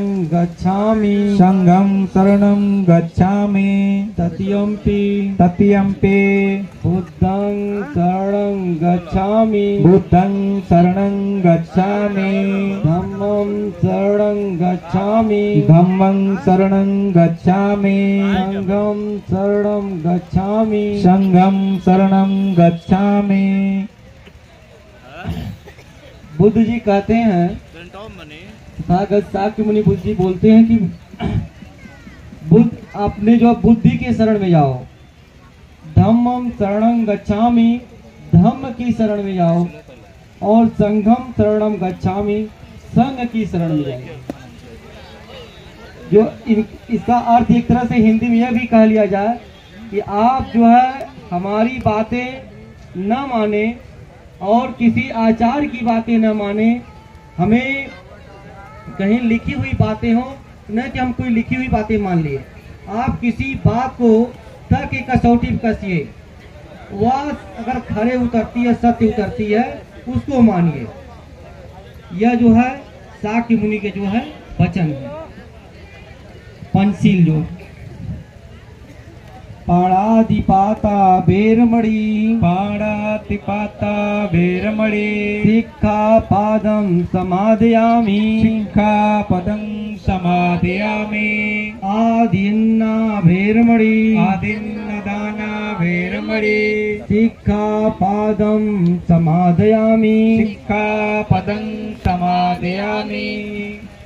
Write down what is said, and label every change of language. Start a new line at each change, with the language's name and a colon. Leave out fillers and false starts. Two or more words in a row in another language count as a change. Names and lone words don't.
Pali: गच्छामि, संघं शरणं गच्छामि, तत्यंपि तत्यंपि, बुद्धं शरणं गच्छामि, बुद्धं शरणं गच्छामि, धम्मं शरणं गच्छामि, धम्मं शरणं गच्छामि, संघं शरणं गच्छामि, संघं शरणं गच्छामि।
Hindi: बुद्ध जी कहते हैं, शाक्य मुनि बुद्ध जी बोलते हैं कि बुद्ध अपने जो बुद्धि के शरण में जाओ,
Pali: धम्मं शरणं गच्छामि,
Hindi: धम्म की शरण में जाओ और
Pali: संघं शरणं गच्छामि,
Hindi: संघ की शरण में जाओ। जो इसका अर्थ एक तरह से हिंदी में यह भी कह लिया जाए कि आप जो है हमारी बातें न माने और किसी आचार की बातें न माने। हमें कहीं लिखी हुई बातें हो, न कि हम कोई लिखी हुई बातें मान लिए। आप किसी बात को तर्क की कसौटी पर कसिए, वह अगर खरे उतरती है, सत्य उतरती है, उसको मानिए। यह जो है शाक्य मुनि के जो है वचन है। पंचशील जो
Pali: पाणातिपाता बेरमणि, पाणातिपाता बेरमणि, सिक्खापदं समादयामि, सिक्खापदं समादयामि, आदिन्ना बेरमणि, आदिन्नदाना बेरमणि, सिक्खापदं समादयामि, सिक्खापदं समादयामि।